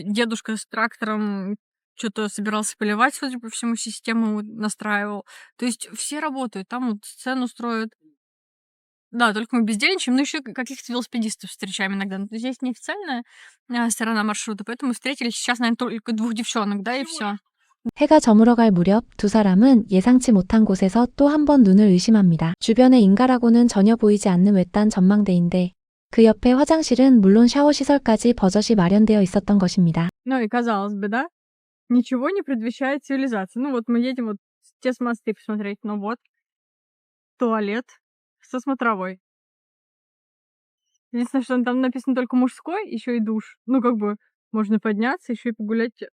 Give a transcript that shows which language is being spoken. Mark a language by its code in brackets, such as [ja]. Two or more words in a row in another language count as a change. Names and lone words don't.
[ru] Дедушка с трактором что-то собирался поливать, судя по всему, систему вот настраивал. То есть все работают, там вот сцену строят. Да, только мы бездельничаем, но еще каких-то велосипедистов встречаем иногда. Но здесь неофициальная сторона маршрута, поэтому встретили сейчас, наверное, только 2 девчонок, да, и все. [ko] 해가 저물어갈 무렵 두 사람은 예상치 못한 곳에서 또 한 번 눈을 의심합니다. 주변에 인가라고는 전혀 보이지 않는 외딴 전망대인데 그 옆에 화장실은 물론 샤워 시설까지 버젓이 마련되어 있었던 것입니다. [ru] Ну и казалось бы, да, ничего не предвещает цивилизацию. Ну вот мы едем вот те мосты посмотреть, ну вот, туалет со смотровой. Единственное, что там написано только мужской, еще и душ. Ну как бы можно подняться, еще и погулять.